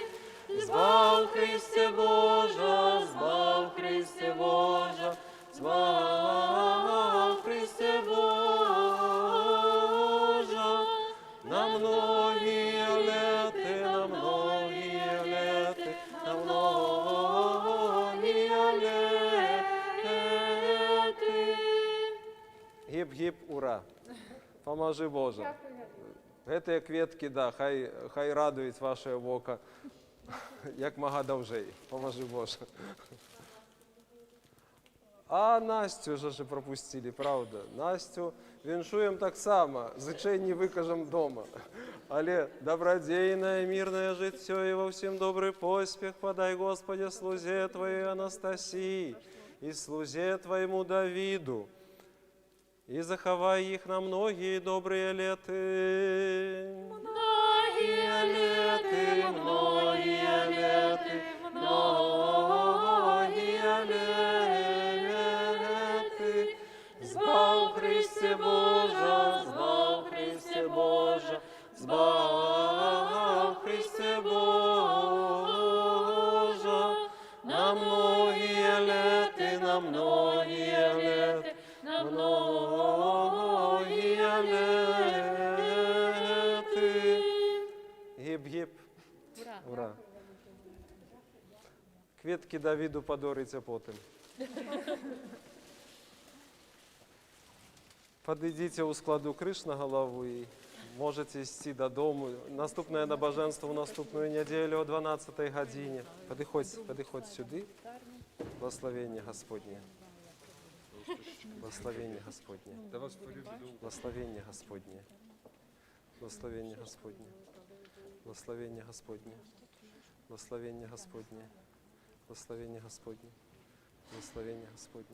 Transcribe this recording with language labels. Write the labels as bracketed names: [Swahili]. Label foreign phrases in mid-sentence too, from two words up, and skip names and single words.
[Belarusian] Збав, Христе Божа, збав, Христе Божа, збав, Христе Божа, на многія лети, на многія лети, на многія лети. [Ukrainian] Гіп-гіп, ура. Поможи Боже. [Belarusian] Гэты кветкі, да, хай радують ваше вока, як мага даўжэй. [Ukrainian] Поможи Боже. А Настю ж пропустили, правда? [Belarusian] Настю віншуем таксама, зычэнні выкажам дома. [Russian] Але добродейное, мирное жыццё и во всем добрый поспех подай, Господи, слузе Твоей Анастасии и слузе Твоему Давиду, и захавай их на многие добрые леты. Многие леты, многие леты, многие леты. [Belarusian] Збав Христе Божа, збав Христе Божа, збав Христе Божа. [Russian] На многие леты, на многие леты, на многие леты. [Belarusian] Гіп-гіп, ура. Кветкі Давіду падорыце потым. Падыдзіце ў складу крыж на галаву і можете ісці дадому. Наступнае набажэнства ў наступную нядзелю о 12 гадзіне. Падыходзь сюды. [Ukrainian] Благословення Господнє. Благословення Господнє. Благословення Господнє. Благословення Господнє. Благословення Господнє. Благословення Господнє. Благословення Господнє. Благословення Господнє.